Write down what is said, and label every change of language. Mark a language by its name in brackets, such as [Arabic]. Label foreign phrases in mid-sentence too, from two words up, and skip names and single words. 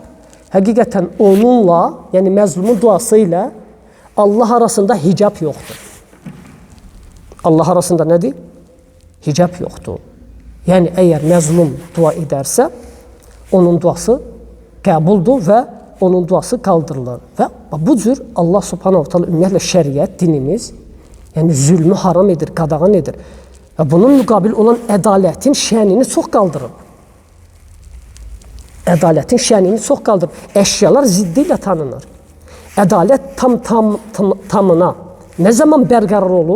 [Azerbaijani] Həqiqətən onunla, yəni məzlumun duası ilə Allah arasında hicab yoxdur. Allah arasında nədir? Hicab yoxdur. Yəni əgər məzlum dua edərsə, onun duası qəbuldur və onun duası qaldırılır. Və bu cür Allah [Arabic] سبحانه وتعالى [Azerbaijani] ümumiyyətlə şəriət, dinimiz, yəni zülmü haram edir, qadağan edir. Və bunun müqabil olan ədalətin şənini çox qaldırır. Ədalətin şənini çox qaldırır. Əşyalar ziddi ilə tanınır. Ədalət tamına nə zaman bərqərar olur?